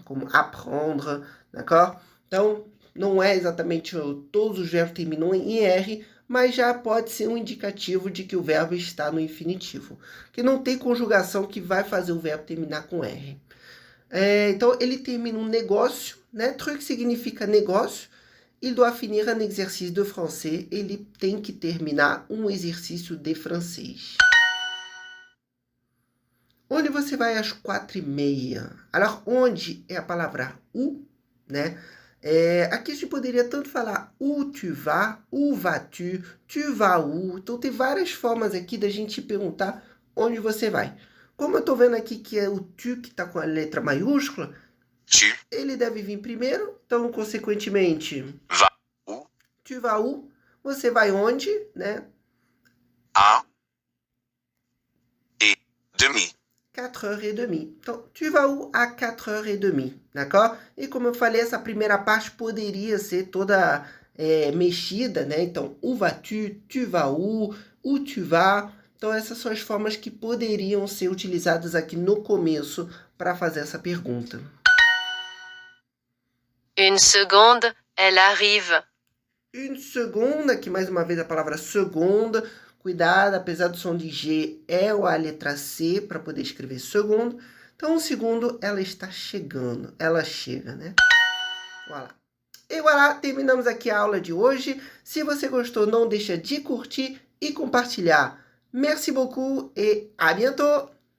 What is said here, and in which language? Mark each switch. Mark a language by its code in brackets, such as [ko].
[pt] Como apprendre, d'accord? Então, não é exatamente todos os verbos terminam em R, mas já pode ser um indicativo de que o verbo está no infinitivo. Que não tem conjugação que vai fazer o verbo terminar com R. Então, ele termina um negócio, né? Truc significa negócio. [fr] Il doit finir un exercice de français. [pt] Ele tem que terminar um exercício de francês. Onde você vai às 4h30? Alors, onde é a palavra où, né? Aqui a gente poderia tanto falar [fr] où tu vas, où vas-tu, tu vas où. [pt] Então, tem várias formas aqui da gente perguntar onde você vai. Como eu estou vendo aqui que é o tu que está com a letra maiúscula, ele deve vir primeiro. Então, consequentemente, [fr] Va où? tu vas où? [pt] Você vai onde, né? [fr] À et demi. [pt] 4h30. Então, [fr] tu vas où à 4h30, [pt] d'accord? E como eu falei, essa primeira parte poderia ser toda mexida, né? Então, [fr] où vas-tu, tu vas [pt] où tu vas. Então, essas são as formas que poderiam ser utilizadas aqui no começo para fazer essa pergunta. [fr] Une seconde, elle arrive. Une seconde, [pt] aqui mais uma vez a palavra seconde. Cuidado, apesar do som de G, é a letra C para poder escrever segundo. Então, um segundo, ela está chegando. Ela chega, né? Voilà. E voilà, terminamos aqui a aula de hoje. Se você gostou, não deixa de curtir e compartilhar. [fr] Merci beaucoup et à bientôt!